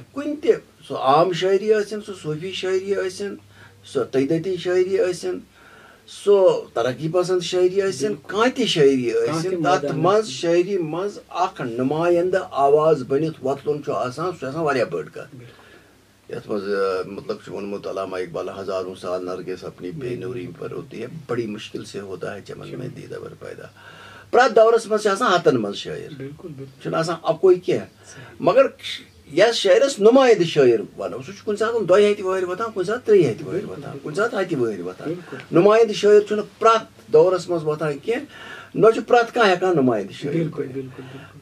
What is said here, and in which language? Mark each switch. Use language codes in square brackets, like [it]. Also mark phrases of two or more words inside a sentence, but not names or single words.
[ks] کُنہِ تہِ سُہ عام شٲعری ٲسِن سُہ صوفی شٲعری ٲسِن سۄ تٔیدٔتی شٲعری ٲسِن سُہ ترقی پسنٛد شٲعری ٲسِن کانٛہہ تہِ شٲعری ٲسِن تتھ منٛز شٲعری منٛز اکھ نُمایندٕ آواز بٔنِتھ وۄتلُن چھُ آسان سُہ چھُ آسان واریاہ بٔڑ کتھ. یتھ منٛز مطلب چھُ ووٚنمُت علامہ اقبال [ur] ہزاروں سال نرگس اپنی بے نوری پر ہوتی ہے بڑی مشکل سے ہوتا ہے چمن میں دیدہ پیدا. [ks] پرٛٮ۪تھ دورس منٛز چھِ آسان ہتن منٛز شٲعر چھُنہٕ آسان اکُے کینٛہہ مگر یتھ شٲعرس نُمایندٕ شٲعر ونو سُہ چھُ کُنہِ ساتہٕ 2 ہتہِ وٲرۍ وۄتھان کُنہِ ساتہٕ 3 ہتہِ وٲرۍ وۄتھان کُنہِ ساتہٕ 1 وٲرۍ وۄتھان. نُمایندٕ شٲعر چھُنہٕ پرٛٮ۪تھ دورس منٛز وۄتھان کینٛہہ نہ چھُ پرٛٮ۪تھ کانٛہہ ہٮ۪کان نُمایندٕ شٲعر.